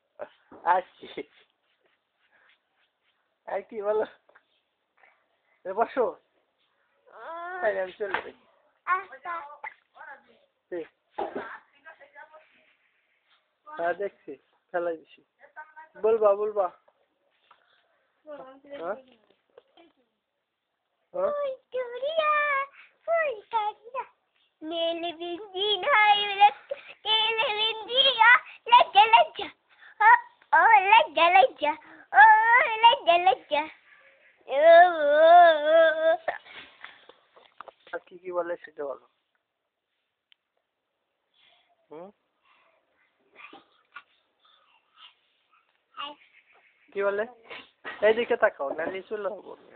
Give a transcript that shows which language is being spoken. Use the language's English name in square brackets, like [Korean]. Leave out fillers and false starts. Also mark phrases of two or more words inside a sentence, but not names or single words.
[Bangla] আর কি বলো বসো তাই আমি চলে যাই হ্যাঁ দেখছি ফেলাই দিছি বলবা বলবা Nele benzina ele benzina leja leja oh leja leja oh leja leja আর কি বলে সেটা বলো কি বলে এইদিকে তাকাও না নিচু লাগবো